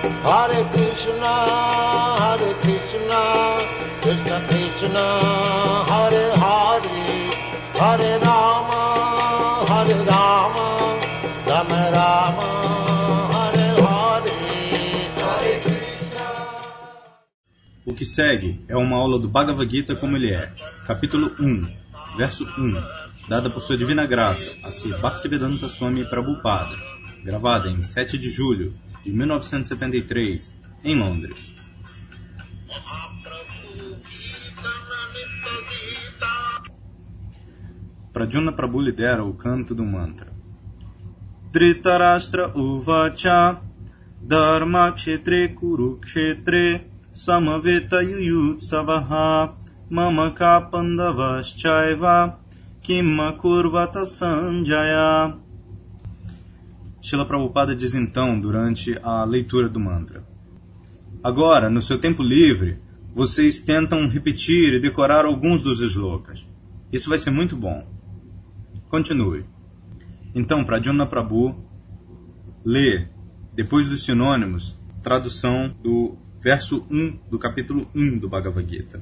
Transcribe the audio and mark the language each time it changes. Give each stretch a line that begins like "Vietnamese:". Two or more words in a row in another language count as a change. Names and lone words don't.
Portuguese: Hare Krishna, Krishna Krishna, Hare Hare, Hare Rama, Rama Rama, Hare Hare, Hare Krishna. O que segue é uma aula do Bhagavad Gita como ele é, capítulo 1, verso 1, dada por sua divina graça a Sri Bhaktivedanta Swami Prabhupada, gravada em 7 de julho de 1973, em Londres. Pradyumna Prabhu lidera o canto do mantra.
Sanskrit: धृतराष्ट्र उवाच धर्म क्षेत्रे कुरुक्षेत्रे समवेता युयुत्सवः मामकाः पाण्डवाश्चैव किम् अकुर्वत सञ्जय.
Portuguese: Srila Prabhupada diz então, durante a leitura do mantra: agora, no seu tempo livre, vocês tentam repetir e decorar alguns dos shlokas. Isso vai ser muito bom. Continue. Então, Pradyumna Prabhu lê, depois dos sinônimos, tradução do verso 1 do capítulo 1 do Bhagavad Gita.